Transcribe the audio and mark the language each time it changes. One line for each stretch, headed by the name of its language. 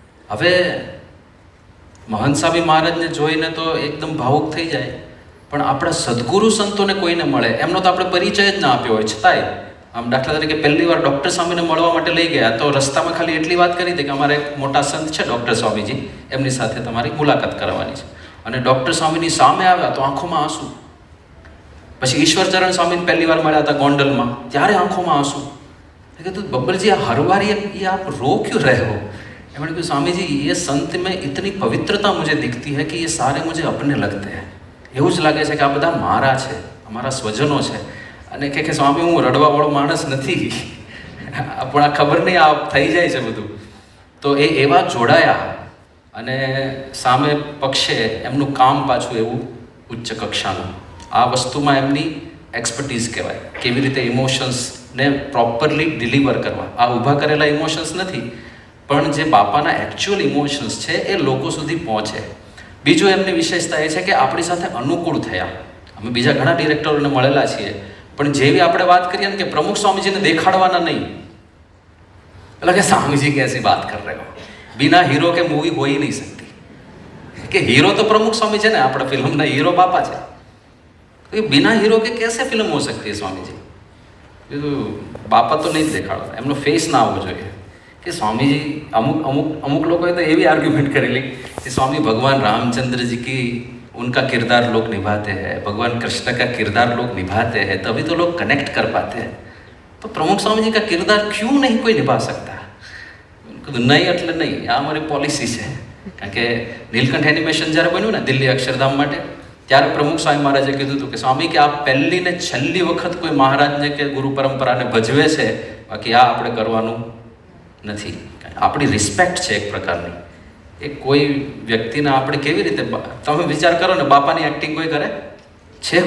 Gujarati: હવે મહંત સ્વામી મહારાજને જોઈને તો એકદમ ભાવુક થઈ જાય, પણ આપણા સદગુરુ સંતોને કોઈને મળે એમનો તો આપણે પરિચય જ ના આપ્યો હોય છતાંય આમ દાખલા તરીકે પહેલી વાર ડૉક્ટર સ્વામીને મળવા માટે લઈ ગયા તો રસ્તામાં ખાલી એટલી વાત કરી હતી કે અમારે એક મોટા સંત છે ડૉક્ટર સ્વામીજી, એમની સાથે તમારી મુલાકાત કરવાની છે. અને ડૉક્ટર સ્વામીની સામે આવ્યા તો આંખોમાં આંસુ. પછી ઈશ્વરચરણ સ્વામીને પહેલી વાર મળ્યા હતા ગોંડલમાં, ત્યારે આંખોમાં આંસુ.
Hindi: मैंने कहा तो बब्बर जी हर बार ये आप रो क्यों रहे हो? मैंने कहा स्वामी जी ये संत में इतनी पवित्रता मुझे दिखती है कि ये सारे मुझे अपने लगते हैं.
Gujarati: એવું જ લાગે છે કે આ બધા મારા છે, અમારા સ્વજનો છે. અને કે સ્વામી હું રડવાવાળો માણસ નથી, પણ આ ખબર નહીં આ થઈ જાય છે બધું. તો એ એવા જોડાયા અને સામે પક્ષે એમનું કામ પાછું એવું ઉચ્ચ કક્ષાનું. આ વસ્તુમાં એમની એક્સપર્ટીઝ કહેવાય, કેવી રીતે ઇમોશન્સને પ્રોપરલી ડિલિવર કરવા. આ ઊભા કરેલા ઇમોશન્સ નથી, પણ જે બાપાના એકચ્યુઅલ ઇમોશન્સ છે એ લોકો સુધી પહોંચે. બીજું એમની વિશેષતા એ છે કે આપણી સાથે અનુકૂળ થયા. અમે બીજા ઘણા ડિરેક્ટરોને મળેલા છીએ, પણ જેવી આપણે વાત કરીએ ને કે પ્રમુખ સ્વામીજીને દેખાડવાના નહીં, એટલે કે સ્વામીજી
Hindi: कैसी बात कर रहे हो, बिना हीरो के मूवी हो ही नहीं सकती.
Gujarati: કે હીરો તો પ્રમુખ સ્વામી છે ને, આપણા ફિલ્મના હીરો બાપા છે.
Hindi: तो बिना हीरो के कैसे फिल्म हो सकती है स्वामी जी? तो बापा तो नहीं देखाड़ता,
Gujarati: એમનો ફેસ ના આવવો જોઈએ. કે સ્વામીજી અમુક લોકોએ તો એવી આર્ગ્યુમેન્ટ કરેલી
Hindi: कि स्वामी भगवान रामचंद्र जी की उनका किरदार लोग निभाते हैं, भगवान कृष्ण का किरदार लोग निभाते हैं, तभी तो लोग कनेक्ट कर पाते हैं. तो प्रमुख स्वामी जी का किरदार क्यों नहीं कोई निभा सकता?
Gujarati: નહીં એટલે નહીં, આ અમારી પોલિસી છે. કારણ કે નીલકંઠ એનિમેશન જ્યારે બન્યું ને દિલ્હી અક્ષરધામ માટે, ત્યારે પ્રમુખ સ્વામી મહારાજે કીધું હતું કે સ્વામી કે આ પહેલી ને છેલ્લી વખત કોઈ મહારાજને કે ગુરુ પરંપરાને ભજવે છે, બાકી આ આપણે કરવાનું નથી. આપણી રિસ્પેક્ટ છે એક પ્રકારની. એ કોઈ વ્યક્તિને આપણે કેવી રીતે, તમે વિચાર કરો ને, બાપાની એક્ટિંગ કોઈ કરે છે?